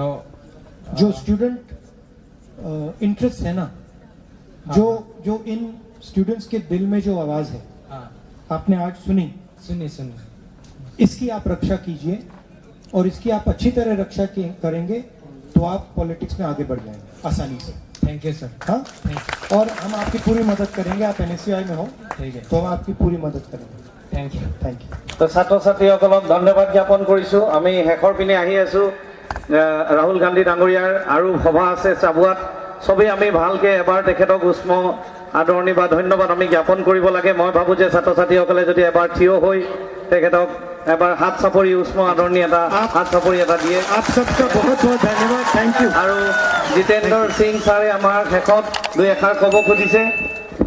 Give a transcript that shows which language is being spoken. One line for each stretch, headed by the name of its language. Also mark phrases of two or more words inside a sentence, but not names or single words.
Hindi: जो स्टूडेंट इंटरेस्ट है ना, जो इन स्टूडेंट्स के दिल में जो आवाज है, आपने आज सुनी, इसकी आप रक्षा कीजिए और इसकी आप अच्छी तरह रक्षा करेंगे तो तो आप पॉलिटिक्स में आगे बढ़ जाएंगे आसानी से।
English: thank you sir.
Hindi: हाँ, और हम आपकी पूरी मदद करेंगे। आप NSCI में हो, ठीक है, तो हम आपकी पूरी मदद करेंगे।
English: thank you. thank you.
Assamese: তো ছাত্ৰ ছাত্ৰীসকলক ধন্যবাদ জ্ঞাপন কৰিছোঁ। আমি শেষৰ পিনে আহি আছোঁ। ৰাহুল গান্ধী ডাঙৰীয়াৰ আৰু সভা আছে চাবুৱাত। চবেই আমি ভালকৈ এবাৰ তেখেতক উষ্ম আদৰণি বা ধন্যবাদ আমি জ্ঞাপন কৰিব লাগে। মই ভাবোঁ যে ছাত্ৰ ছাত্ৰীসকলে যদি এবাৰ থিয় হৈ তেখেতক এবাৰ হাত চাপৰি উষ্ম আদৰণি এটা হাত চাপৰি এটা দিয়ে।
Hindi: आप सबका बहुत बहुत धन्यवाद।
English: thank you.
Assamese: আৰু জিতেন্দ্ৰ সিং ছাৰে আমাৰ শেষত দুই এষাৰ ক'ব খুজিছে।